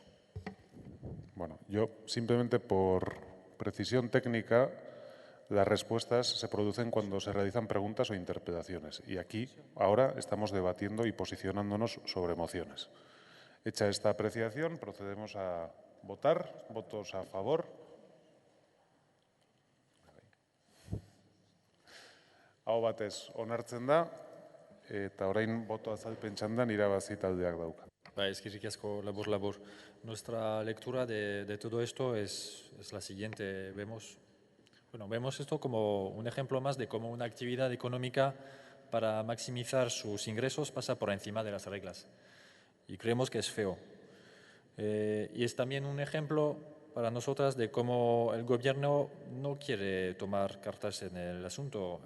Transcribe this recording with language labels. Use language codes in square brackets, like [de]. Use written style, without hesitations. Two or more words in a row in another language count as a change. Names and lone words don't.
[es] Bueno, yo simplemente por precisión técnica, las respuestas se producen cuando se realizan preguntas o interpelaciones. Y aquí, ahora, estamos debatiendo y posicionándonos sobre mociones. Hecha esta apreciación, procedemos a votar. ¿Votos a favor? [eu] Aho batez onartzen da, eta orain boto azalpen txandan irabazi taldeak dauka. Eskerrik asko, labur. [es] Nuestra lectura de todo esto es la siguiente. Vemos esto como un ejemplo más de cómo una actividad económica para maximizar sus ingresos pasa por encima de las reglas. Y creemos que es feo. Y es también un ejemplo para nosotras de cómo el gobierno no quiere tomar cartas en el asunto.